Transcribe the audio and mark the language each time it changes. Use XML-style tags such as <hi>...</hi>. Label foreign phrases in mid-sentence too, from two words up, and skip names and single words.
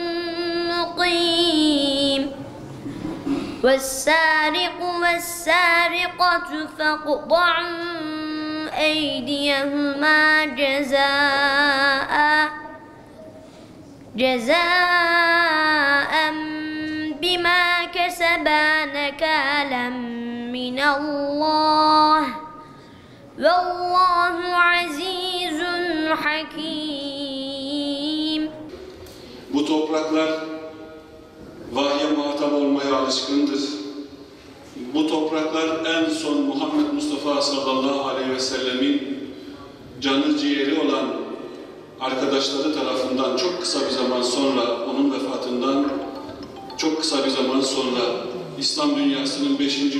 <ar>مقيم والسارق والسارقة فاقطعوا أيديهما جزاء بما كسبا نكالا من الله والله عزيز حكيم.</ar> <tr>Bu topraklar vahye muhatap olmaya alışkındır. Bu topraklar en son Muhammed Mustafa</tr> <ar>صلى الله عليه وسلم</ar> <tr>canı ciğeri olan arkadaşları tarafından çok kısa bir zaman sonra, onun vefatından çok kısa bir zaman sonra İslam dünyasının 5.</tr>